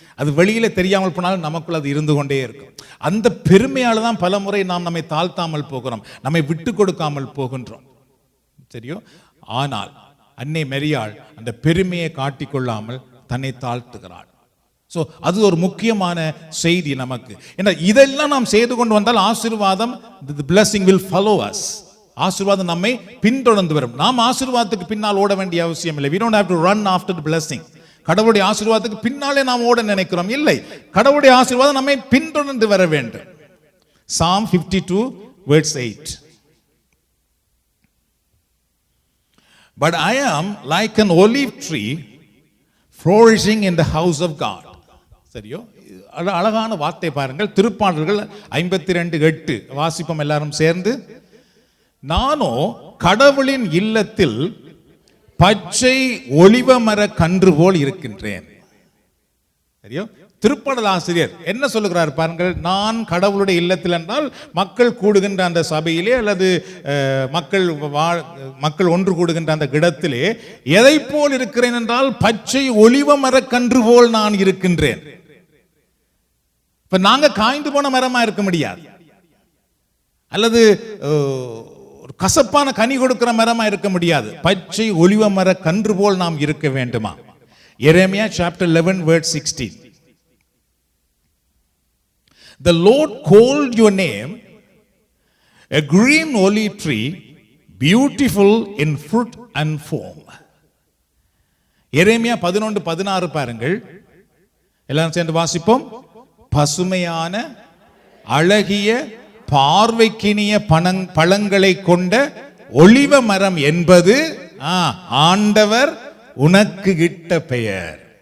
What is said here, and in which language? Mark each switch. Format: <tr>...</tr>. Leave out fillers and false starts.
<ta>அது வெளியில தெரியாமல் போனாலும் நமக்குள் அது இருந்து கொண்டே இருக்கும். அந்த பெருமையால தான் பல முறை நாம் நம்மை தாழ்த்தாமல் போகிறோம், நம்மை விட்டு கொடுக்காமல் போகின்றோம். சரியோ, ஆனால் அன்னை மரியாள் அந்த பெருமையை காட்டிக்கொள்ளாமல் தன்னை தாழ்த்துகிறாள். சோ அது ஒரு முக்கியமான செய்தி நமக்கு. ஏன்னா இதெல்லாம் நாம் செய்து கொண்டு வந்தால் ஆசீர்வாதம்,</ta> <en>the blessing will follow us.</en> <ta>ஆசீர்வாதம் நம்மை பின்தொடர்ந்து வரும். நாம் ஆசீர்வாதத்துக்கு பின்னால் ஓட வேண்டிய அவசியம் இல்லை.</ta> <en>we don't have to run after the blessing.</en> <ta>கடவுளுடைய ஆசீர்வாதத்துக்கு பின்னாலே நாம் ஓட நினைக்கிறோம், இல்லை. கடவுளுடைய ஆசீர்வாதம் நம்மை பின்தொடர்ந்து வர வேண்டும்.</ta> <en>Psalm 52 verse 8. But I am like an olive tree flourishing in the house of God.</en> <ta>சரியோ, அழகான வார்த்தை பாருங்கள். திருப்பாடல்கள் 52:8 வாசிப்போம் எல்லாரும் சேர்ந்து. நானோ கடவுளின் இல்லத்தில் பச்சை ஒலிவ மர கன்று போல் இருக்கின்றேன். சரியோ, திருப்பாடல் ஆசிரியர் என்ன சொல்லுகிறார் பாருங்கள். நான் கடவுளுடைய இல்லத்தில் என்றால் மக்கள் கூடுகின்ற அந்த சபையிலே அல்லது மக்கள் ஒன்று கூடுகின்ற அந்த இடத்திலே எதை போல் இருக்கிறேன் என்றால் பச்சை ஒலிவ மர கன்று போல் நான் இருக்கின்றேன். இப்ப நாங்க காய்ந்து போன மரமா இருக்க முடியாது, அல்லது ஒரு கசப்பான கனி கொடுக்கிற மரமா இருக்க முடியாது. பச்சை ஒலிவ மர கன்று போல் நாம் இருக்க வேண்டுமா? எரேமியா chapter 11 verse 16.</ta> <en>The Lord called your name a green olive tree, beautiful in fruit and form.</en> <ta>எரேமியா 11:16 பாருங்கள், எல்லாரும் சேர்ந்து வாசிப்போம். பசுமையான அழகிய பார்வைக்கினிய பழங்களை கொண்ட ஒலிவ மரம் என்பது ஆண்டவர் உனக்கு இட்ட பெயர்.</ta>